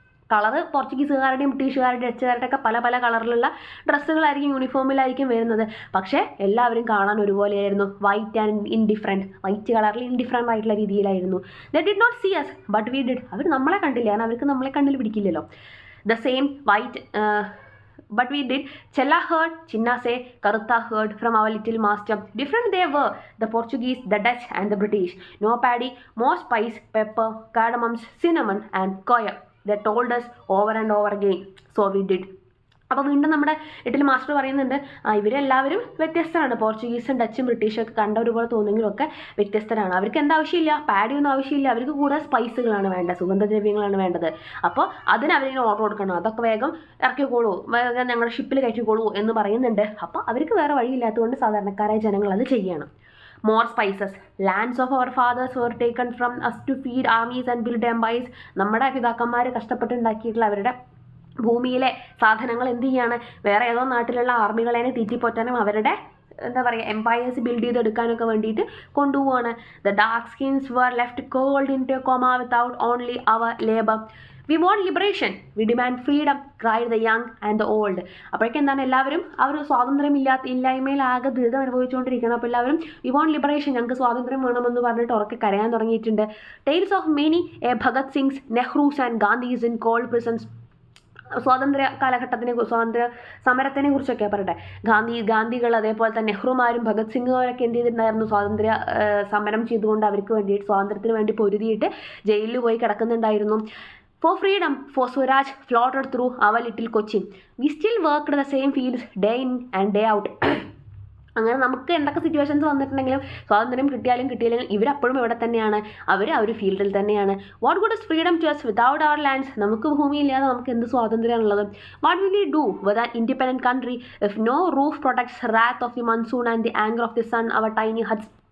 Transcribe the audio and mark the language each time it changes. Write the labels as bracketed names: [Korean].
[Malayalam] Colour പോർച്ചുഗീസുകാരുടെയും ബ്രിട്ടീഷുകാരുടെയും ഡച്ചുകാരുടെ ഒക്കെ പല പല കളറിലുള്ള ഡ്രസ്സുകളായിരിക്കും, യൂണിഫോമിലായിരിക്കും വരുന്നത്. പക്ഷേ എല്ലാവരും കാണാൻ ഒരുപോലെയായിരുന്നു, [English] white and indifferent, [Malayalam] വൈറ്റ് കളറിൽ ഇൻഡിഫറൻറ്റ് ആയിട്ടുള്ള രീതിയിലായിരുന്നു. [English] They did not see us but we did. [Malayalam] അവർ നമ്മളെ കണ്ടില്ല, കാരണം അവർക്ക് നമ്മളെ കണ്ണിൽ പിടിക്കില്ലല്ലോ. [English] The same white but we did. Chella heard, Chinna say, Karutta heard from our little master. Different they were, the Portuguese, the Dutch and the British. No paddy, more spice, pepper, cardamoms, cinnamon and coir. They told us over and over again. So we did. [Malayalam] അപ്പോൾ വീണ്ടും നമ്മുടെ little master പറയുന്നുണ്ട് ഇവരെല്ലാവരും വ്യത്യസ്തരാണ്. പോർച്ചുഗീസും ഡച്ചും ബ്രിട്ടീഷും ഒക്കെ കണ്ടവരുപോലെ തോന്നുമെങ്കിലും ഒക്കെ വ്യത്യസ്തരാണ്. അവർക്ക് എന്താവശ്യമില്ല, പാഡിയൊന്നും ആവശ്യമില്ല, അവർക്ക് കൂടുതൽ സ്പൈസുകളാണ് വേണ്ടത്, സുഗന്ധദ്രവ്യങ്ങളാണ് വേണ്ടത്. അപ്പോൾ അതിന് അവരിങ്ങനെ ഓർഡർ കൊടുക്കണം, അതൊക്കെ വേഗം ഇറക്കിക്കോളൂ, വേഗം ഞങ്ങളുടെ ഷിപ്പിൽ കയറ്റിക്കോളൂ എന്ന് പറയുന്നുണ്ട്. അപ്പോൾ അവർക്ക് വേറെ വഴിയില്ലാത്തതുകൊണ്ട് സാധാരണക്കാരായ ജനങ്ങൾ അത് ചെയ്യണം. [English] More spices. Lands of our fathers were taken from us to feed armies and build empires. [Malayalam] നമ്മുടെ പിതാക്കന്മാർ കഷ്ടപ്പെട്ടുണ്ടാക്കിയിട്ടുള്ള അവരുടെ ഭൂമിയിലെ സാധനങ്ങൾ എന്ത് ചെയ്യാണ്, വേറെ ഏതോ നാട്ടിലുള്ള ആർമികളെ തീറ്റിപ്പോറ്റാനും അവരുടെ എന്താ പറയുക എംപയേഴ്സ് ബിൽഡ് ചെയ്തെടുക്കാനൊക്കെ വേണ്ടിയിട്ട് കൊണ്ടുപോവാണ്. [English] The dark skins were left cold in to coma without only our labour. We want liberation, we demand freedom, cried the young and the old. [Malayalam] അപ്പോഴേക്കും എന്താണ്, എല്ലാവരും ആ ഒരു ഇല്ലായ്മയിൽ ആകെ ദുരിതം അനുഭവിച്ചുകൊണ്ടിരിക്കണം. അപ്പോൾ എല്ലാവരും [English] we want liberation, [Malayalam] ഞങ്ങൾക്ക് സ്വാതന്ത്ര്യം വേണമെന്ന് പറഞ്ഞിട്ട് ഉറക്കെ കരയാൻ തുടങ്ങിയിട്ടുണ്ട്. [English] Tales of many Bhagat Singhs, Nehrus and Gandhis in cold prisons. [Malayalam] സ്വാതന്ത്ര്യ കാലഘട്ടത്തിനെ സ്വാതന്ത്ര്യ സമരത്തിനെ കുറിച്ചൊക്കെ പറയട്ടെ. ഗാന്ധികൾ അതേപോലെ തന്നെ നെഹ്റുമാരും ഭഗത് സിംഗുമാരൊക്കെ എന്ത് ചെയ്തിട്ടുണ്ടായിരുന്നു, സ്വാതന്ത്ര്യ സമരം ചെയ്തുകൊണ്ട് അവർക്ക് വേണ്ടിയിട്ട് സ്വാതന്ത്ര്യത്തിന് വേണ്ടി പൊരുതിയിട്ട് ജയിലിൽ പോയി കിടക്കുന്നുണ്ടായിരുന്നു. [English] For freedom, for Swaraj floated through our little Cochin. We still worked the same fields day in and day out. [Malayalam] അങ്ങനെ നമുക്ക് എന്തൊക്കെ സിറ്റുവേഷൻസ് വന്നിട്ടുണ്ടെങ്കിലും സ്വാതന്ത്ര്യം കിട്ടിയില്ലെങ്കിലും ഇവരപ്പോഴും ഇവിടെ തന്നെയാണ്, അവർ ആ ഒരു ഫീൽഡിൽ തന്നെയാണ്. [English] What good is freedom to us without our lands? [Malayalam] നമുക്ക് ഭൂമിയില്ലാതെ നമുക്ക് എന്ത് സ്വാതന്ത്ര്യമാണുള്ളത്? [English] What will we do with an independent country if no roof protects wrath of the monsoon and the anger of the sun, our tiny huts?